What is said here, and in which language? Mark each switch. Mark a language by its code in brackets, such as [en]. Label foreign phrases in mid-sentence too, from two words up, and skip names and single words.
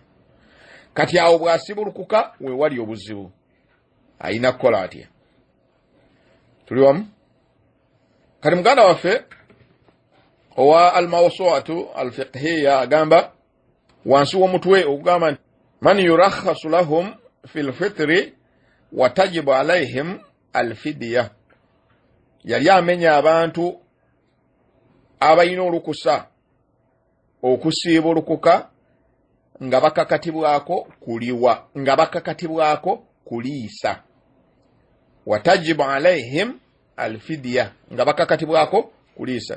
[lg] Kati awo bw'asibulukuka we wali obuzibu. Ayina kukola atya? Tuli wamu? Kati muganda waffe owa al-mawsu'atu al-fiqhiyya agamba wansi w'omutwe ogugamba nti [ar] من يرخص لهم في الفطر وتجب عليهم الفدية. [lg] Yali amenya abantu abayina olukusa okusiibulukuka nga bakakatibwako kuliwa, nga bakakatibwako kuliisa. [ar] وتجب عليهم الفدية, [lg] nga bakakatibwako kuliisa.